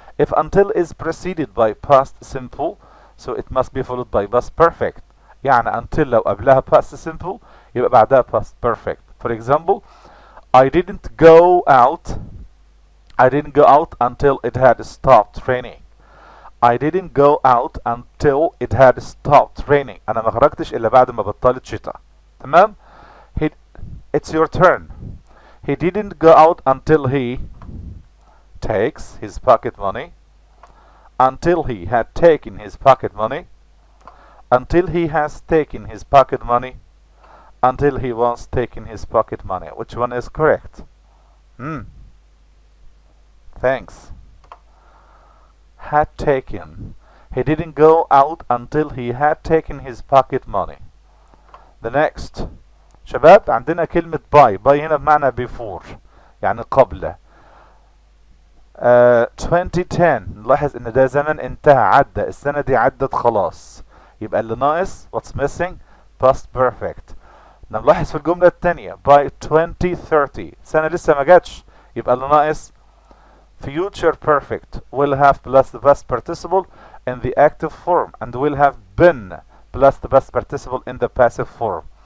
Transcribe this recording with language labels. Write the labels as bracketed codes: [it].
[en] If until is preceded by past simple, so it must be followed by past perfect. [ar] يعني until لو قبلها past simple يبقى بعدها past perfect. [en] For example, I didn't go out until it had stopped raining. I didn't go out until it had stopped raining. [ar] أنا ما خرجتش إلا بعد ما بطلت شتاء. تمام؟ [en] It's your turn. He didn't go out until he takes his pocket money, until he had taken his pocket money, until he has taken his pocket money, until he was taking his pocket money. Which one is correct? Thanks. Had taken. He didn't go out until he had taken his pocket money. The next. [ar] شباب عندنا كلمة by هنا بمعنى before يعني قبل. 2010 نلاحظ ان ده زمن انتهى عدى، السنة دي عدت خلاص، يبقى اللي ناقص [en] what's missing past perfect. [ar] نلاحظ في الجملة الثانية by 2030 سنة لسه ما جاتش، يبقى اللي ناقص [en] future perfect will have plus the past participle in the active form and will have been plus the past participle in the passive form.